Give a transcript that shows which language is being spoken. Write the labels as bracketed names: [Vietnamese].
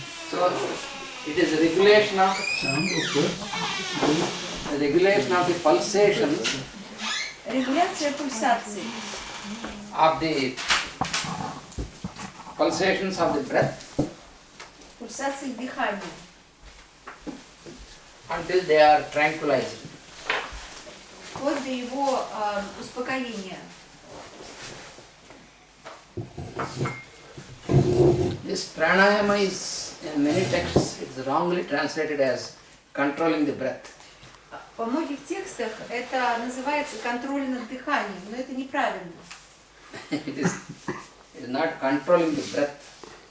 [English] So it is regulation of the pulsations [Russian] Регуляция пульсации. [English] of the breath [Russian] Пульсации дыхания. [English] until they are tranquilized. [Russian] Вплоть до его успокоения. [English] This pranayama is, in many texts, it's wrongly translated as controlling the breath. [Russian] Во многих текстах это называется контроль над дыханием, но это неправильно. [English] It is not controlling the breath.